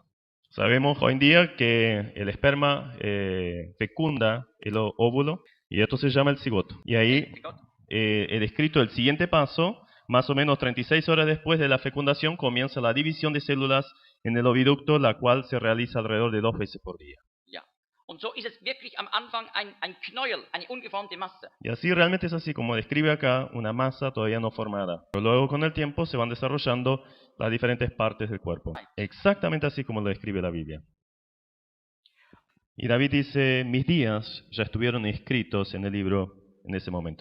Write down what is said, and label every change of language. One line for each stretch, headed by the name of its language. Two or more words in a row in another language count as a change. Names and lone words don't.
Spanish: Sabemos hoy en día que el esperma fecunda el óvulo y esto se llama el cigoto. Y ahí he descrito el siguiente paso. Más o menos 36 horas después de la fecundación comienza la división de células en el oviducto, la cual se realiza alrededor de 2 veces por día.
German: Und so ist es wirklich am Anfang ein Knäuel, eine ungeformte Masse.
Spanish: Y así realmente es así como describe acá, una masa todavía no formada. Pero luego con el tiempo se van desarrollando las diferentes partes del cuerpo. Exactamente así como lo describe la Biblia. Y David dice, mis días ya estuvieron escritos en el libro en ese momento.